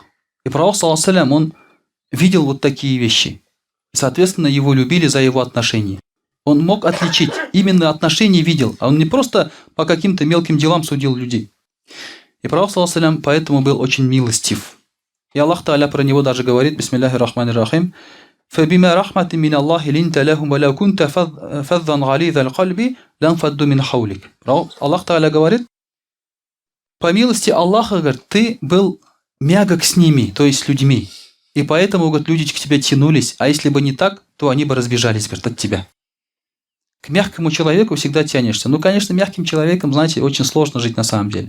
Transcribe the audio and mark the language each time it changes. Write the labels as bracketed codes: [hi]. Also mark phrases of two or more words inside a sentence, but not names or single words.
[ru] И пророк, [ar] صلى الله عليه, [ru] он видел вот такие вещи. Соответственно, его любили за его отношения. Он мог отличить, именно отношения видел, а он не просто по каким-то мелким делам судил людей. И пророк, [ar] صلى الله عليه, [ru] поэтому был очень милостив. И Аллах Тааля про него даже говорит, [ar] بسم الله الرحمن الرحيم, فَبِمَا رَحْمَةٍ مِّنَ اللَّهِ لِنْتَ لَهُمْ وَلَوْ كُنْتَ فَظًّا غَلِيظَ الْقَلْبِ لَانْفَضُّوا مِنْ حَوْلِكَ. [ru] Аллах Тааля говорит, по милости Аллаха, говорит, ты был мягок с ними, то есть с людьми. И поэтому, говорит, люди к тебе тянулись, а если бы не так, то они бы разбежались, говорит, от тебя. К мягкому человеку всегда тянешься. Ну, конечно, мягким человеком, знаете, очень сложно жить на самом деле.